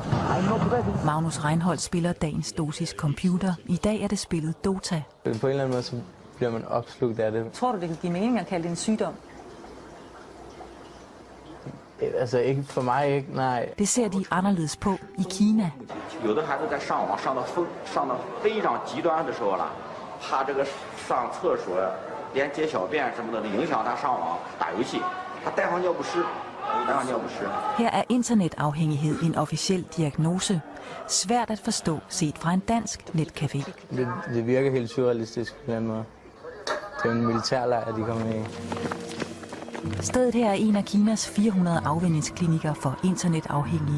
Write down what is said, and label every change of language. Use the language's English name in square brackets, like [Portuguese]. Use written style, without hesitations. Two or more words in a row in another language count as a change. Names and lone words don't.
[Danish] Magnus Reinholdt spiller dagens dosis computer. I dag er det spillet Dota. På en eller anden måde så bliver man opslugt af det. Tror du, det kan give mening at kalde det en sygdom? Altså ikke for mig, ikke. Nej. Det ser de anderledes på i Kina. [Chinese] 有的孩子在上网上到非常极端的时候了，怕这个上厕所连解小便什么的影响他上网打游戏，他带上尿不湿。 [Danish] Her er internetafhængighed en officiel diagnose. Svært at forstå set fra en dansk netcafé. Det virker helt surrealistisk på den måde. Det er en militærlejr, de kommer i. Stedet her er en af Kinas 400 afvænningsklinikker for internetafhængige.